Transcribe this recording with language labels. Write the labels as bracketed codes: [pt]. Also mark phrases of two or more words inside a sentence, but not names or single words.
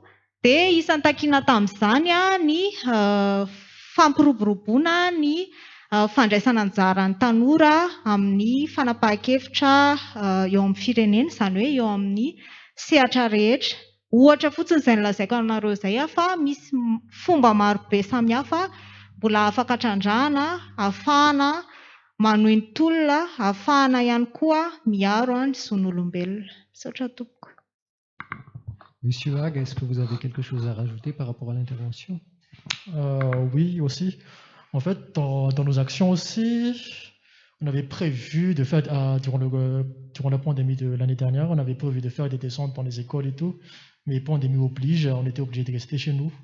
[mg] Dia isan'ny takiana tamin'izany ny fampiroboroboana ny fandraisana anjara ny tanora amin'ny fanapahan-kevitra eo amin'ny firenena, izany hoe eo amin'ny sehatra rehetra. Ohatra fotsiny izay nolazaiko aminareo izay fa misy fomba maro be samihafa mbola afaka trandrahana, ahafahana manohy ny tolona, ahafahana ihany koa miaro ny zon'olombelona. Misaotra tompoko. [fr] Monsieur Hag, est-ce que vous avez quelque chose à rajouter par rapport à l'intervention? Oui, aussi. En fait, dans nos actions aussi, on avait prévu de faire, durant la pandémie de l'année dernière, on avait prévu de faire des descentes dans les écoles et tout, mais pandémie oblige, on était obligé de rester chez nous.